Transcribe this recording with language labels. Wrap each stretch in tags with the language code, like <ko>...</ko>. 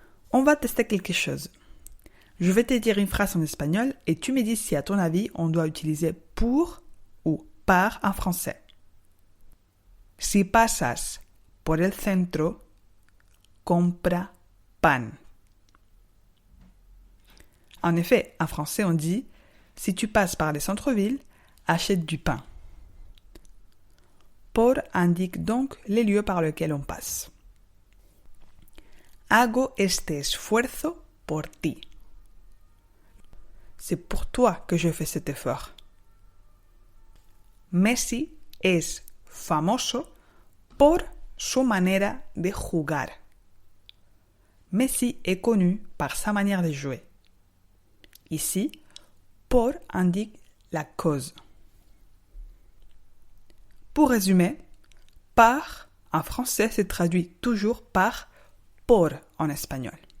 <fr>On va tester quelque chose. Je vais te dire une phrase en espagnol et tu me dis si à ton avis on doit utiliser pour ou par en français.</fr> <es>Si pasas por el centro, compra pan.</es> <fr>En effet, en français on dit si tu passes par les centres-villes, achète du pain. Por indique donc les lieux par lesquels on passe.</fr> <es>Hago este esfuerzo por ti.</es> <fr>C'est pour toi que je fais cet effort.</fr> <es>Messi es famoso por su manera de jugar.</es> <fr>Messi est connu par sa manière de jouer. Ici, por indique la cause. Pour résumer, par en français se traduit toujours par por en espagnol.</fr>